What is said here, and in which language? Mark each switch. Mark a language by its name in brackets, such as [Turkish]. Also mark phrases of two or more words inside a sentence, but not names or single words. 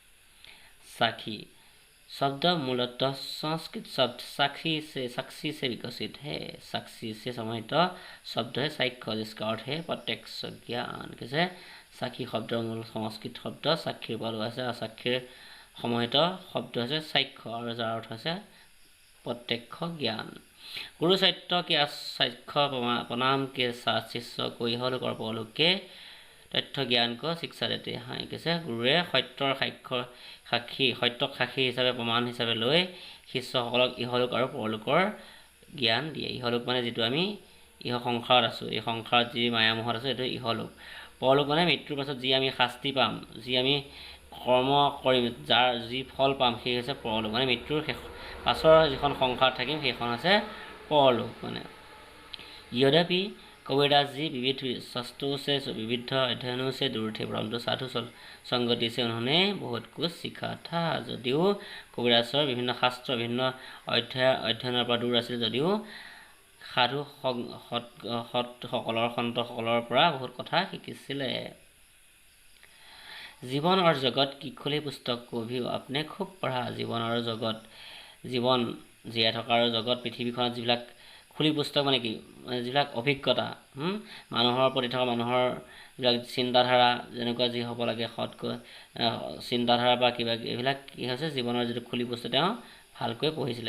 [Hindi] साक्षी शब्द मूलतः संस्कृत शब्द साक्षी से विकसित है। साक्षी से संबंधित शब्द है साक्ष्य, जिसका अर्थ है प्रत्यक्ष ज्ञान। [Assamese] कैसे? সাক্ষী শব্দৰ মূল সংস্কৃত শব্দ সাক্ষীৰ পৰা লোৱা হৈছে, আৰু সাক্ষীৰ সম্বন্ধিত শব্দ হৈছে সাক্ষ্য, আৰু যাৰ অৰ্থ হৈছে [Hindi] प्रत्यक्ष ज्ञान। गुरु सत्य के साक्ष्य प्रणाम के साथ शिष्य को इहलोक और परलोक के तथ्य ज्ञान को शिक्षा देते हैं। कैसे? [Assamese] गुरुৱে সত্যৰ সত্যক সাক্ষী হিচাপে প্ৰমাণ হিচাপে লৈ শিষ্যসকলক ইহলোক আৰু পৰলোকৰ জ্ঞান দিয়ে। ইহলোক মানে যিটো আমি সংসাৰত আছোঁ, এই সংসাৰত যি মায়ামোহত আছোঁ এইটো ইহলোক। পৰলোক মানে মৃত্যুৰ পাছত যি আমি শাস্তি পাম, যি আমি কৰ্ম কৰিম, যাৰ যি ফল পাম, সেই হৈছে পৰলোক। মানে মৃত্যুৰ পাছৰ যিখন সংসাৰত থাকিম সেইখন হৈছে পৰলোক। [Hindi] মানে यद्यपि कबीरदास जी विविध शास्त्रों से विविध अध्ययनों से दूर थे, परंतु साधु संगति से उन्होंने बहुत कुछ सीखा था। [Assamese] যদিও কবিৰাজৰ বিভিন্ন শাস্ত্ৰ বিভিন্ন অধ্যয়নৰ পৰা দূৰ আছিল, যদিও সাধু সতসকলৰ সন্তসকলৰ পৰা বহুত কথা শিকিছিলে। [Hindi] जीवन और जगत की खुली पुस्तक को भी आपने खूब पढ़ा। जीवन और जगत, जीवन [Assamese] জীয়াই থকাৰ জগত পৃথিৱীখনত যিবিলাক খুলি পুস্তক মানে কি, যিবিলাক অভিজ্ঞতা মানুহৰ প্ৰতি থকা মানুহৰ যিবিলাক চিন্তাধাৰা যেনেকুৱা যি হ'ব লাগে সৎকৈ চিন্তাধাৰা বা কিবা এইবিলাক কি হৈছে জীৱনৰ যিটো খুলি পুস্তক তেওঁ ভালকৈ পঢ়িছিলে।